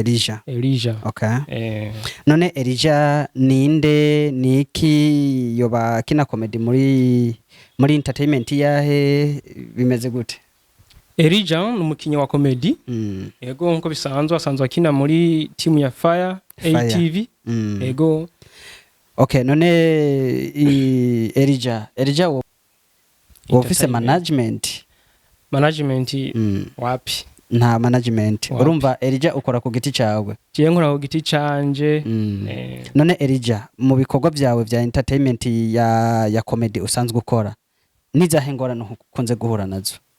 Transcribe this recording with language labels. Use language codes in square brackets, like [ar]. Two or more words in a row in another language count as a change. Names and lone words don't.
[rn] okay none Elijah ninde niki yoba kina comedy muri entertainment yahe bimeze gute Elijah numukinyi wa comedy ego nko bisanzwe asanzwe akina muri team ya Fire ATV ego okay none Elijah [en] office management [rn] wapi nta management urumva Elijah ukora ku giti cyawe je nkora ku giti canje none Elijah mu bikorwa byawe bya entertainment ya comedy usanzwe ukora nizahe ngorane ukunze guhura nazo